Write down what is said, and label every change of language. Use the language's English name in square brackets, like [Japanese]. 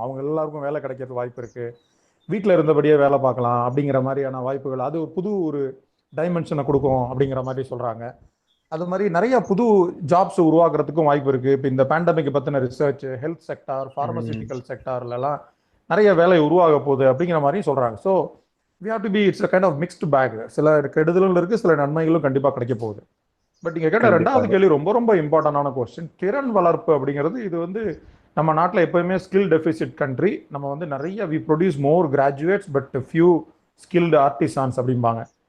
[Tamil] அவங்க எல்லாருக்கும் வேலை கிடைக்கிறது வாய்ப்பு இருக்கு. வீட்டில் இருந்தபடியே வேலை பார்க்கலாம் அப்படிங்கிற மாதிரியான வாய்ப்புகள், அது ஒரு டைமென்ஷனை கொடுக்கும் அப்படிங்கிற மாதிரி சொல்றாங்க. அது மாதிரி நிறைய புது ஜாப்ஸ் உருவாக்குறதுக்கும் வாய்ப்பு இருக்கு. இப்போ இந்த பேண்டமிக் பத்தின ரிசர்ச், ஹெல்த் செக்டார், பார்மசிட்டிக்கல் செக்டார்லாம் நிறைய வேலை உருவாக போகுது அப்படிங்கிற மாதிரியும் சொல்றாங்க. [English] So we have to be, it's a kind of mixed bag. [Tamil] சில கெடுதலும் இருக்கு, சில நன்மைகளும் கண்டிப்பா கிடைக்க போகுது. பட் நீங்க கேட்ட 2வது கேள்வி ரொம்ப ரொம்ப இம்பார்ட்டன்டான கொஸ்டின். திறன் வளர்ப்பு அப்படிங்கிறது இது நம்ம நாட்டில் எப்பவுமே ஸ்கில் டெபிசிட் கண்ட்ரி. நம்ம நிறைய [English] we produce more graduates but few skilled artisans [Tamil] அப்படிம்பாங்க.